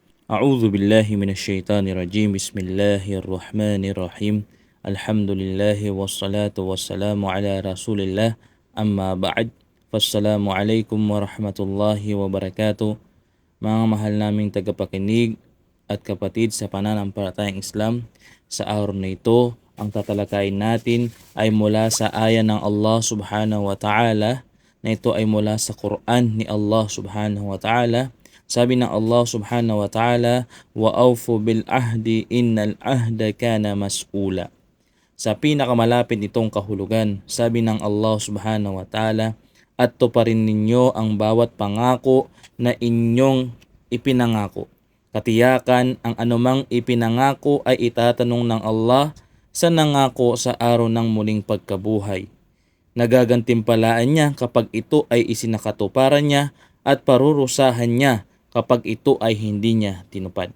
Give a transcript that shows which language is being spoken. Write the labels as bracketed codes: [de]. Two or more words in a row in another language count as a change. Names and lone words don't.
[ar] أعوذ بالله من الشيطان الرجيم. بسم الله الرحمن الرحيم. الحمد لله والصلاة والسلام على رسول الله. أما بعد. فالسلام عليكم ورحمة الله وبركاته. [tl] Mga mahal naming tagapakinig at kapatid sa pananampalatayang Islam, sa araw na ito, ang tatalakayin natin ay mula sa aya ng Allah [ar] سبحانه وتعالى, [tl] na ito ay mula sa Quran ni Allah [ar] سبحانه وتعالى. [tl] Sabi ng [ar] Allah سبحانه وتعالى، وأوفوا بالعهد إن العهد كان مسؤولا. [tl] Sa pinakamalapit nitong kahulugan, sabi ng Allah [ar] سبحانه وتعالى, [tl] at tuparin ninyo ang bawat pangako na inyong ipinangako. Katiyakan ang anumang ipinangako ay itatanong ng Allah sa nangako sa araw ng muling pagkabuhay. Nagagantimpalaan niya kapag ito ay isinakatuparan niya at parurusahan niya kapag ito ay hindi niya tinupad.